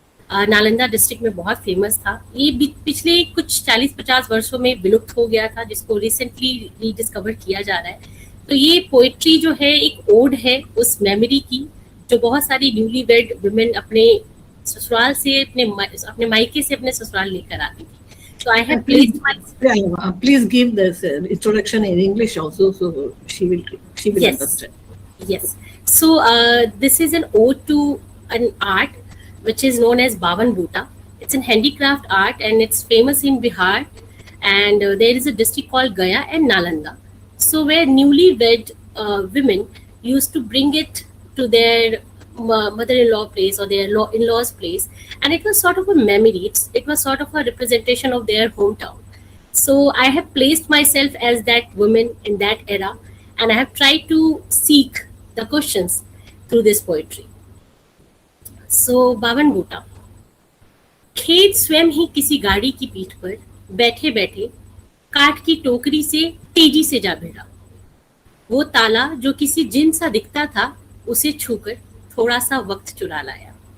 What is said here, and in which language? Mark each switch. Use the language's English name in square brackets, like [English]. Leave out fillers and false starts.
[Hindi] Nalanda district में बहुत famous था। ये पिछले कुछ 40-50 वर्षों में विलुप्त हो गया था, जिसको [English] recently rediscover [Hindi] किया जा रहा है। तो ये पोइट्री जो है एक ओड है उस मेमोरी की, जो बहुत सारी [English] newly wed women [Hindi] अपने ससुराल से, अपने मायके से अपने ससुराल लेकर आती थी। [English] So I have placed my... Please give this introduction in English also, so she will Yes. understand. Yes. So this is an ode to an art which is known as Bavan Bhuta. It's an handicraft art and it's famous in Bihar. And there is a district called Gaya and Nalanda. So where newly-wed women used to bring it to their mother-in-law place or their in-laws place, and it was sort of a memory. It was sort of a representation of their hometown. So I have placed myself as that woman in that era, and I have tried to seek the questions through this poetry. [Hindi] So बावन बूटा। खेत स्वयं ही किसी गाड़ी की पीठ पर बैठे बैठे काठ की टोकरी से तेजी से जा भिड़ा। वो ताला जो किसी जिन सा दिखता था, उसे छूकर थोड़ा सा वक्त चुरा लाया।